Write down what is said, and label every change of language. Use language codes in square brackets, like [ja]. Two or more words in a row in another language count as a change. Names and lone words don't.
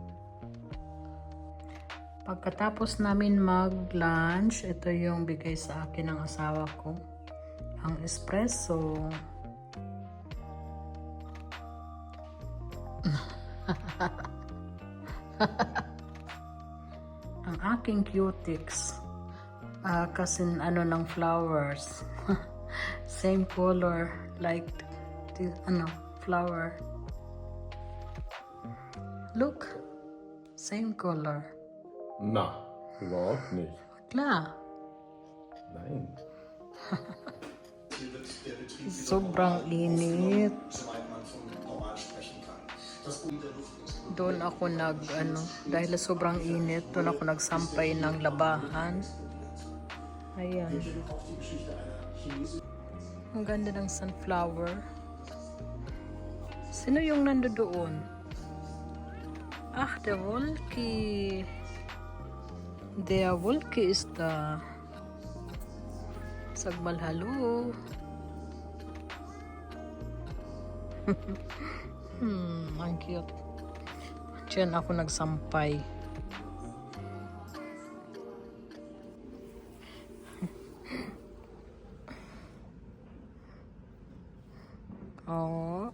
[tl] Pagkatapos namin mag-lunch, ito yung bigay sa akin ng asawa ko. Ang espresso. Ang aking cutics. Kasi ano ng flowers. [en] Same color like the flower. Look. Same color. [de] Na, überhaupt nicht. Klar. Nein. [tl] Sobrang init. Doon ako dahil sobrang init, doon ako nagsampay ng labahan. Ayan. Ang ganda ng sunflower. Sino yung nandoon? [de] Der Wolke. Der Wolke ist da. Sagmal hallo. [tl] Ang cute. Diyan ako nagsampay. Oh.